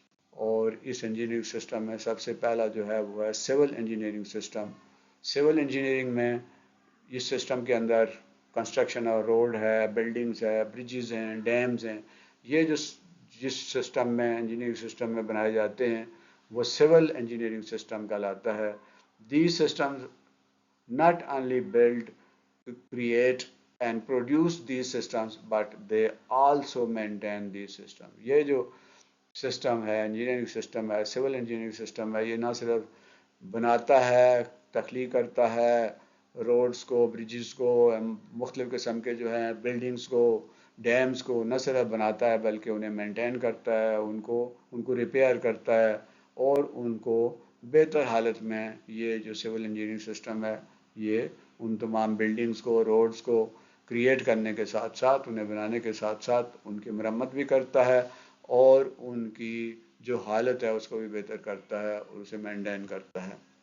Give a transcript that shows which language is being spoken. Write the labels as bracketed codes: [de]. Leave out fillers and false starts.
[ur] اور اس engineering system میں سب سے پہلا جو ہے وہ ہے civil engineering system. Civil engineering میں اس سسٹم کے اندر کنسٹرکشن اور روڈ ہے، بلڈنگز ہے، برجز ہیں، ڈیمز ہیں، یہ جس سسٹم میں انجینئرنگ سسٹم میں بنائے جاتے ہیں وہ سول انجینئرنگ سسٹم کہلاتا ہے. [en] These systems not only build, create and produce these systems but they also maintain these systems. [ur] یہ جو سسٹم ہے، انجینئرنگ سسٹم ہے، سول انجینئرنگ سسٹم ہے، یہ نہ صرف بناتا ہے، تخلیق کرتا ہے روڈز کو، برجز کو، مختلف قسم کے جو ہیں بلڈنگز کو، ڈیمز کو نہ صرف بناتا ہے بلکہ انہیں مینٹین کرتا ہے، ان کو ریپیئر کرتا ہے اور ان کو بہتر حالت میں، یہ جو سول انجینئرنگ سسٹم ہے یہ ان تمام بلڈنگز کو، روڈز کو کریٹ کرنے کے ساتھ ساتھ، انہیں بنانے کے ساتھ ساتھ ان کی مرمت بھی کرتا ہے اور ان کی جو حالت ہے اس کو بھی بہتر کرتا ہے اور اسے مینٹین کرتا ہے.